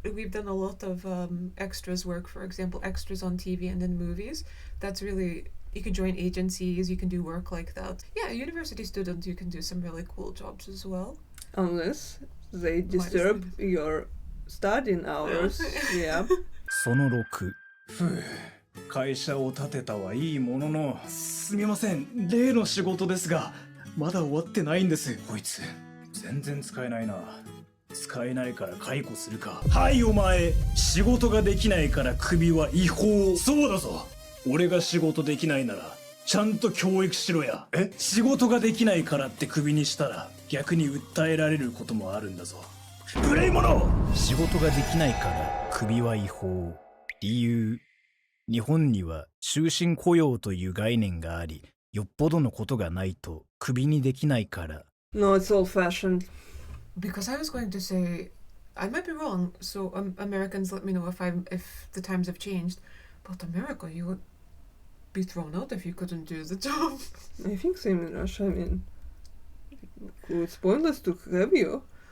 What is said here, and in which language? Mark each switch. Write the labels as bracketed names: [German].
[English] We've done a lot of extras work, for example, extras on TV and in movies. That's really, you can join agencies, you can do work like that. Yeah, university students, you can do some really cool jobs as well. Unless they disturb your studying hours. Yeah. [Japanese] その6。ふう、会社を建てたはいいものの、すみません、例の仕事ですが、まだ終わってないんです。こいつ、全然使えないな。使えないから解雇するか。はいお前、仕事ができないからクビは違法。そうだぞ。俺が仕事できないなら、ちゃんと教育しろや。仕事ができないからってクビにしたら、逆に訴えられることもあるんだぞ。無礼者！仕事ができないからクビは違法。理由、日本には終身雇用という概念があり、よっぽどのことがないとクビにできないから。 [English] No, it's old-fashioned. Because I was going to say, I might be wrong, so Americans let me know if the times have changed, but America, you would be thrown out if you couldn't do the job. I think same in Russia. I mean, it's pointless to have you.